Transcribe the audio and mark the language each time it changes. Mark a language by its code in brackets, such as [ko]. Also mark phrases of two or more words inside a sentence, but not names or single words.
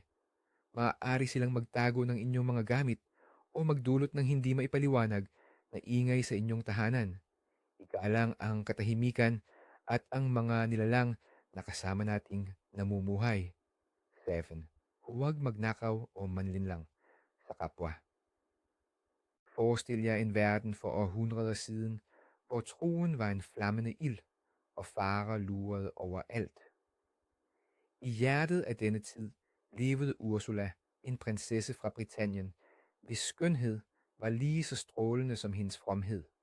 [tl] Maaari silang magtago ng inyong mga gamit o magdulot ng hindi maipaliwanag na ingay sa inyong tahanan. Ikaalang ang katahimikan at ang mga nilalang na kasama nating namumuhay. 7. Huwag magnakaw o manlinlang sa kapwa. [da] Forestil jer en verden for århundreder siden, hvor troen var en flammende ild, og farer lurede overalt. I hjertet af denne tid levede Ursula, en prinsesse fra Britannien, hvis skønhed var lige så strålende som hendes fromhed.